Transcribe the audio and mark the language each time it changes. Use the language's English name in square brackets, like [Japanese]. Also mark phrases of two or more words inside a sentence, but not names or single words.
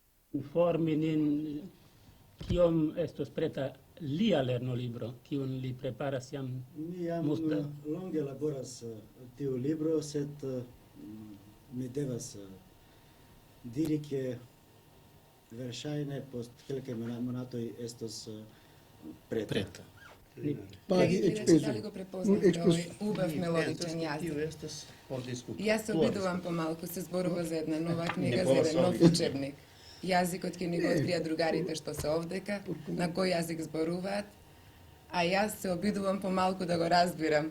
[Esperanto] informi nin kiom estos preta lia lernolibro, kiun li preparas jam Mi jam multe. longe laboras tiu libro, sed mi devas diri ke verŝajne post kelkaj monatoj estos preta. [Macedonian] Драги гледачи, дали го препознавте овој убав мелодичен јазик? Јас се обидувам помалку, се зборува за една нова книга, за еден нов учебник. Јазикот ќе ни го открија другарите што се овдека, на кој јазик зборуваат, а јас се обидувам помалку да го разбирам.